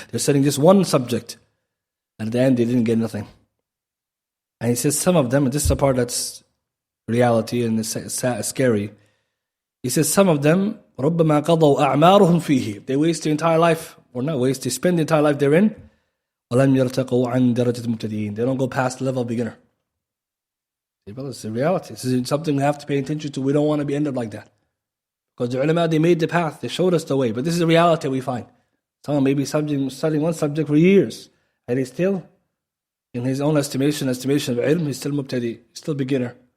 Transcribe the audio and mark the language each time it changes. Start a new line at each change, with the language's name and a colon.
English: They're studying just one subject. And at the end, they didn't get nothing. And he says some of them, and this is the part that's reality and it's scary. He says some of them,
Arabic: ربما قضوا أعمارهم فيه.
English: They waste their entire life, or not waste, they spend the entire life therein.
Arabic: ولم يرتقوا عن درجة المبتدئين.
English: They don't go past the level of beginner. Well, it's a reality. This is something we have to pay attention to. We don't want to be ended like that. Because the ulama, they made the path. They showed us the way. But this is a reality we find. Someone may be studying one subject for years. And he's still, in his own estimation of ilm, he's still mubtadi, still beginner.